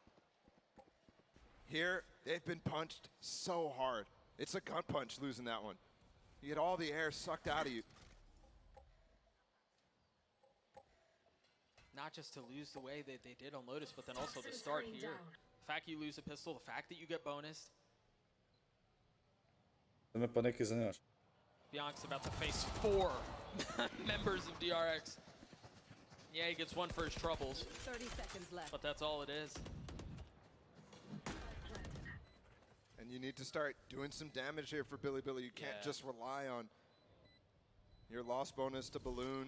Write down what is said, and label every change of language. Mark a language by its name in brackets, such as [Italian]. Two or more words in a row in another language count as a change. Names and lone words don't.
[English] Here, they've been punched so hard. It's a gut punch losing that one. You get all the air sucked out of you. Not just to lose the way that they did on Lotus, but then also the start here. The fact you lose a pistol, the fact that you get bonused. [Slovenian] Da me pa nekaj zanimaš. [English] Bianca's about to face 4 members of DRX. Yeah, he gets one for his troubles. 30 seconds left. But that's all it is. And you need to start doing some damage here for Bilibili. You can't just rely on your loss bonus to balloon.